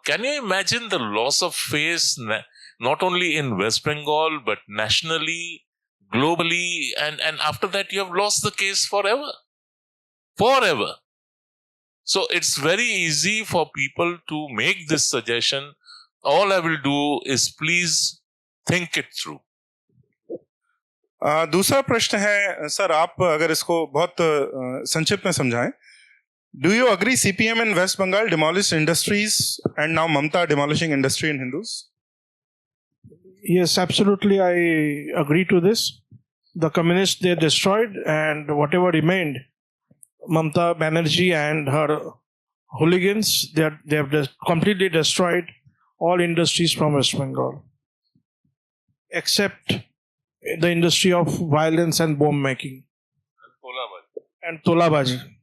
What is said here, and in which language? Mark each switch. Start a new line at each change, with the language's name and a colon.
English: Can you imagine the loss of face, not only in West Bengal, but nationally, globally, and after that you have lost the case forever. Forever. So it's very easy for people to make this suggestion. All I will do is please think it through.
Hindi: दूसरा प्रश्न है sir, आप अगर इसको बहुत संक्षिप्त में समझाएं.
English: Do you agree CPM in West Bengal demolished industries and now Mamta demolishing industry in Hindus? Yes, absolutely. I agree to this. The communists, they destroyed, and whatever remained, Mamta Banerjee and her hooligans, they have completely destroyed all industries from West Bengal, except the industry of violence and bomb making and Tolabaji.